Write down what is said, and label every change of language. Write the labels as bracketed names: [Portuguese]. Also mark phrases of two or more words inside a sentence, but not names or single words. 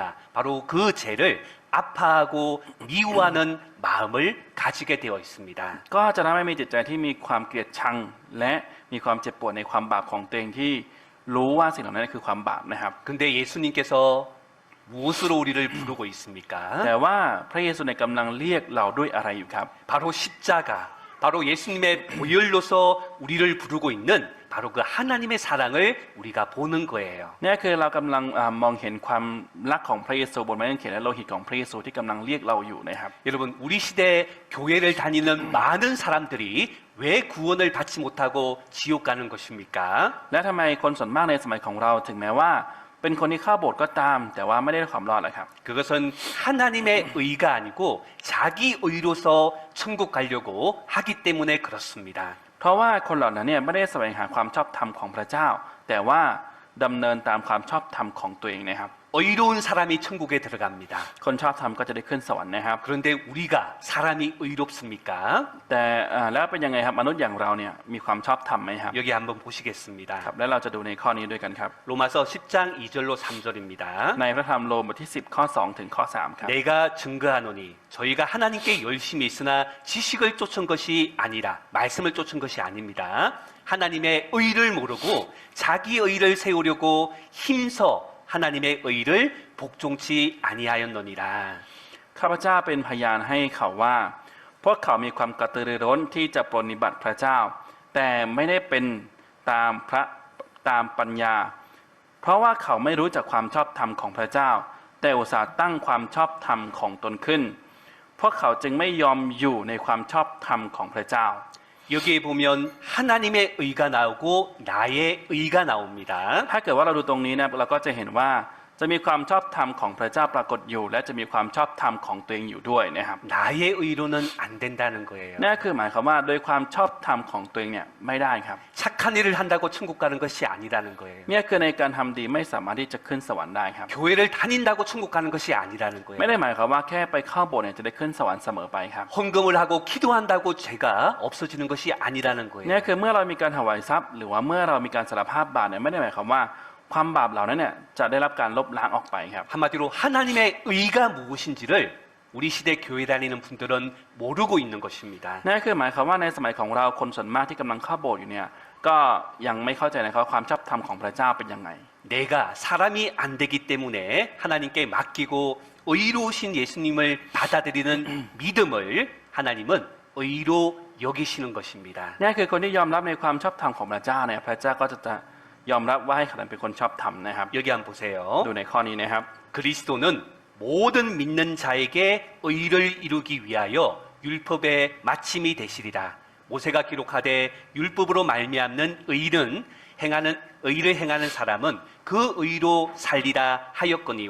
[Korean] 바로 그 죄를 아파하고 미워하는 마음을 가지게 되어 있습니다. [Thai] ก็จะทำให้มีจิตใจที่มีความเกลียดชัง และมีความเจ็บปวดในความบาปของตัวเองที่รู้ว่าสิ่งเหล่านั้นคือความบาปนะครับ [Korean] 근데 예수님께서 무엇으로 우리를 부르고 있습니까? [Thai] แต่ว่าพระเยซูในกำลังเรียกเราด้วยอะไรอยู่ครับ [Korean] 바로 십자가, 바로 예수님의 보혈로서 우리를 부르고 있는 바로 그 하나님의 사랑을 우리가 보는 거예요. [Thai] เนี่ยคือเรากำลังมองเห็นความรักของพระเยซูบนไม้กางเขนและโลหิตของพระเยซูที่กำลังเรียกเราอยู่นะครับ [Korean] 여러분, 우리 시대 교회를 다니는 많은 사람들이 왜 구원을 받지 못하고 지옥 가는 것입니까? [Thai] และทำไมคนส่วนมากในสมัยของเราถึงแม้ว่าเป็นคนที่เข้าโบสถ์ก็ตาม แต่ว่าไม่ได้ความรอดเลยครับ [Korean] 그것은 하나님의 의가 아니고 자기 의로서 천국 가려고 하기 때문에 그렇습니다. [Thai] เพราะว่าคนเหล่านั้นเนี่ยไม่ได้แสวงหาความชอบธรรมของพระเจ้า แต่ว่าดำเนินตามความชอบธรรมของตัวเองนะครับ [Korean] 의로운 사람이 천국에 들어갑니다. [Thai] คนชอบธรรมก็จะได้ขึ้นสวรรค์นะครับ [Korean] 그런데 우리가 사람이 의롭습니까? [Thai] แต่แล้วเป็นยังไงครับมนุษย์อย่างเราเนี่ยมีความชอบธรรมไหมครับ [Korean] 여기 한번 보시겠습니다. [Thai] ครับและเราจะดูในข้อนี้ด้วยกันครับ [Korean] 로마서 10장 2절로 3절입니다. [Thai] ในพระธรรมโรมบทที่10ข้อ2ถึงข้อ3ครับ [Korean] 내가 증거하노니 저희가 하나님께 열심히 있으나 지식을 쫓은 것이 아니라 말씀을 쫓은 것이 아닙니다. 하나님의 의를 모르고 자기 의를 세우려고 힘써 하나님의 의를 복종치 아니하였느니라. [Thai] ข้าพเจ้าเป็นพยานให้เขาว่าพวกเขามีความกระตือรือร้นที่จะปรนนิบัติพระเจ้า แต่ไม่ได้เป็นตามปัญญา เพราะว่าเขาไม่รู้จักความชอบธรรมของพระเจ้า แต่อุตส่าห์ตั้งความชอบธรรมของตนขึ้น พวกเขาจึงไม่ยอมอยู่ในความชอบธรรมของพระเจ้า [Korean] 여기에 보면 하나님의 의가 나오고 나의 의가 나옵니다. [Thai] ถ้าเกิดว่าเราดูตรงนี้นะเราก็จะเห็นว่าจะมีความชอบธรรมของพระเจ้าปรากฏอยู่ และจะมีความชอบธรรมของตัวเองอยู่ด้วยนะครับ [Korean] 나의 의로는 안 된다는 거예요. [Thai] นั่นคือหมายความว่าโดยความชอบธรรมของตัวเองเนี่ยไม่ได้ครับ [Korean] 착한 일을 한다고 천국 가는 것이 아니라는 거예요. [Thai] เนี่ยคือในการทำดีไม่สามารถที่จะขึ้นสวรรค์ได้ครับ [Korean] 교회를 다닌다고 천국 가는 것이 아니라는 [Thai] ไม่ [Korean] 거예요. [Thai] ได้หมายความว่าแค่ไปเข้าโบสถ์เนี่ยจะได้ขึ้นสวรรค์เสมอไปครับ [Korean] 헌금을 하고 기도한다고 죄가 없어지는 것이 아니라는 [Thai] เนี่ย [Korean] 거예요. [Thai] คือเมื่อเรามีการถวายทรัพย์ หรือว่าเมื่อเรามีการสารภาพบาปเนี่ยไม่ได้หมายความว่าความบาปเหล่านั้นเนี่ยจะได้รับการลบล้างออกไปครับ [Korean] 한마디로 하나님의 의가 무엇인지를 우리 시대 교회 다니는 분들은 모르고 있는 것입니다. [Thai] นั่นคือหมายความว่าในสมัยของเราคนส่วนมากที่กำลังเข้าโบสถ์อยู่เนี่ยก็ยังไม่เข้าใจนะครับว่าความชอบธรรมของพระเจ้าเป็นยังไง [Korean] 내가 사람이 안 되기 때문에 하나님께 맡기고 의로우신 예수님을 받아들이는 믿음을 하나님은 의로 여기시는 것입니다. [Thai] นี่คือคนที่ยอมรับในความชอบธรรมของพระเจ้าเนี่ยพระเจ้าก็จะยอมรับว่าให้เขาเป็นคนชอบธรรมนะครับ [Korean] 여기 한번 보세요. [Thai] ดูในข้อนี้นะครับ [Korean] 그리스도는 모든 믿는 자에게 의를 이루기 위하여 율법의 마침이 되시리라. 모세가 기록하되 율법으로 말미암는 의를 행하는 사람은 그 의로 살리라 하였거니와.